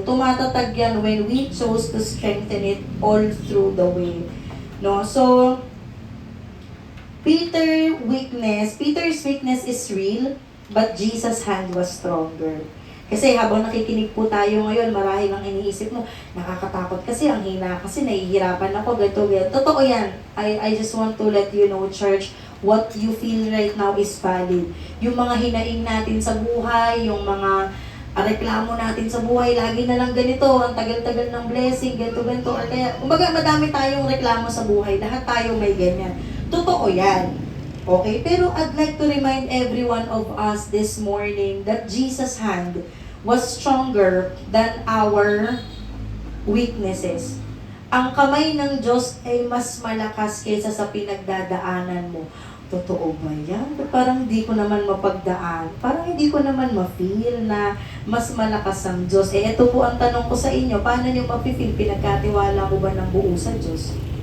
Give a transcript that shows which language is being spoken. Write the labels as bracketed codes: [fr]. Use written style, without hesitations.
[tl] Tumatatag yan [en] when we chose to strengthen it all through the way. No? So, Peter's weakness is real, but Jesus' hand was stronger. [tl] Kasi habang nakikinig po tayo ngayon, marahil ang iniisip mo, nakakatakot kasi, ang hina kasi, nahihirapan ako, ganito. Totoo yan. [en] I just want to let you know, church, what you feel right now is valid. [tl] Yung mga hinaing natin sa buhay, yung mga reklamo natin sa buhay, lagi na lang ganito, ang tagal-tagal ng blessing, ganito, or kaya, kumbaga madami tayong reklamo sa buhay, lahat tayo may ganyan. Totoo yan. Okay? [en] Pero I'd like to remind every one of us this morning that Jesus' hand was stronger than our weaknesses. [tl] Ang kamay ng Diyos ay mas malakas kaysa sa pinagdadaanan mo. Totoo ba yan? Parang hindi ko naman mapagdaan. Parang hindi ko naman ma-feel na mas malakas ang Diyos. Ito po ang tanong ko sa inyo. Paano nyo ma-feel? Pinagkatiwala mo ba ng buo sa Diyos?